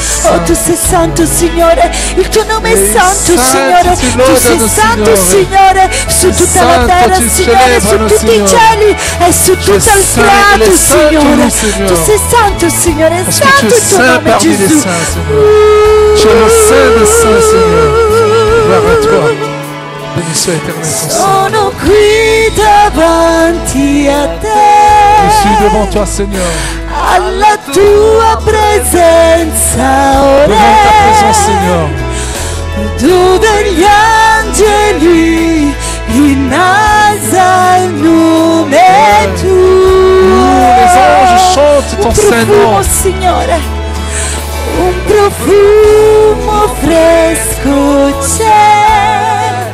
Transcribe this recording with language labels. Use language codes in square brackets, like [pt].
[it] Oh, tu sei santo, Signore, il tuo nome è santo, Signore, tu sei santo, Signore, su tutta la terra, Signore, su tutti i cieli e su tutto il prato, Signore. Tu sei santo, Signore, è santo il tuo nome, Gesù. [fr] Tu es le Saint des Saints, Seigneur. Gloire à toi. Béni soit éternel ton Saint. [it] Sono qui davanti a te. [fr] Je suis devant toi, Seigneur. [it] Alla tua presenza ora. [fr] Devant ta présence, Seigneur. [it] Dove gli angeli innalza il nome tuo. [fr] Les anges chantent ton saint nom. [it] Signore, un profumo fresco c'è,